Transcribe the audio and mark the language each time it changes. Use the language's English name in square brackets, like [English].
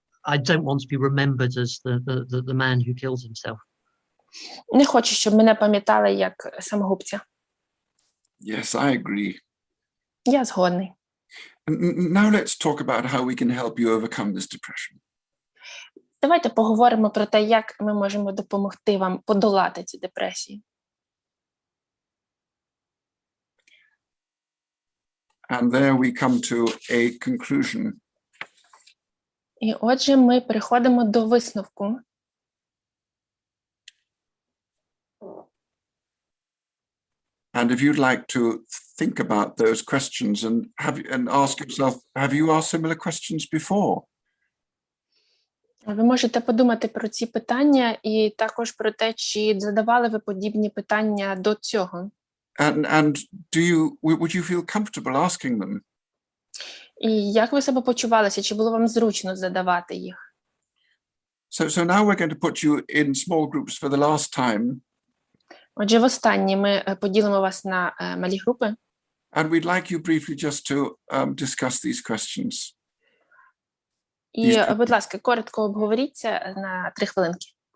[English] I don't want to be remembered as the man who kills himself. [Ukrainian] Не хочу, щоб мене пам'ятали як самогубця. [English] Yes, I agree. [Ukrainian] Я згодний. [English] Now let's talk about how we can help you overcome this depression. [Ukrainian] Давайте поговоримо про те, як ми можемо допомогти вам подолати цю депресію. [English] And there we come to a conclusion. [Ukrainian] І отже, ми переходимо до висновку. [English] And if you'd like to think about those questions and ask yourself, have you asked similar questions before? [Ukrainian] Ви можете подумати про ці питання і також про те, чи задавали ви подібні питання до цього. [English] And would you feel comfortable asking them? [Ukrainian] І як ви себе почувалися? Чи було вам зручно задавати їх? [English] So now we're going to put you in small groups for the last time. [Ukrainian] Отже, востаннє ми поділимо вас на малі групи. [English] And we'd like you briefly just to discuss these questions. [Ukrainian] І, будь ласка, коротко обговоріться на 3 хвилинки.